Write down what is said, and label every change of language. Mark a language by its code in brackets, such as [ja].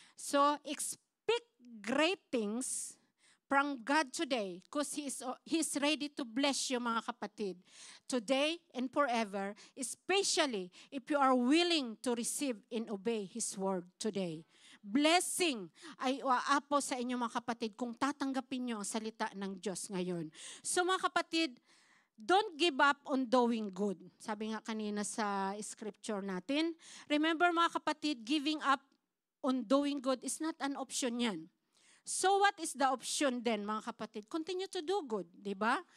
[en] So, expect great things from God today because He's ready to bless you, [tl] mga kapatid. [en] Today and forever, especially if you are willing to receive and obey His word today. [tl] Blessing ay aapo sa inyo, mga kapatid, kung tatanggapin nyo ang salita ng Diyos ngayon. So, mga kapatid, [en] don't give up on doing good. [tl] Sabi nga kanina sa scripture natin. [en] Remember, mga kapatid, giving up on doing good is not an option yan. So what is the option then, [tl] mga kapatid? [en] Continue to do good, [tl] di ba?